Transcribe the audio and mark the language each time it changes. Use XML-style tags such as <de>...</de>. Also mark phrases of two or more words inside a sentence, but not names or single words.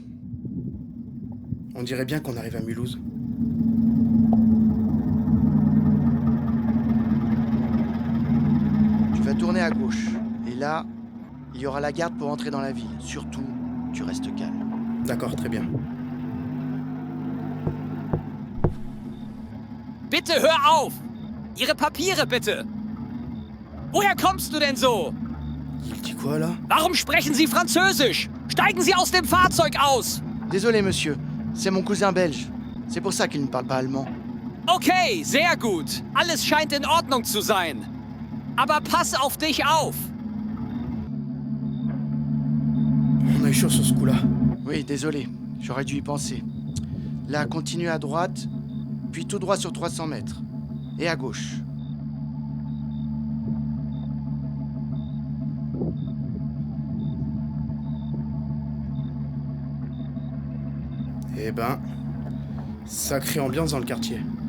<fr>On dirait bien qu'on arrive à Mulhouse. Tu vas tourner à gauche, et là, il y aura la garde pour entrer dans la ville. Surtout, tu restes calme. D'accord, très bien.</fr> <de>Bitte hör auf! Ihre Papiere bitte! Woher kommst du denn so?</de> <fr>Il dit quoi là?</fr> <de>Warum sprechen Sie Französisch? Steigen Sie aus dem Fahrzeug aus!</de> <fr>Désolé, monsieur, c'est mon cousin belge. C'est pour ça qu'il ne parle pas allemand.</fr> <de>Okay, sehr gut. Alles scheint in Ordnung zu sein. Aber pass auf dich auf!</de> <fr>On a eu chaud sur ce coup-là. Oui, désolé, j'aurais dû y penser. Là, continue à droite, puis tout droit sur 300 mètres. Et à gauche. Eh ben, sacrée ambiance dans le quartier.</fr>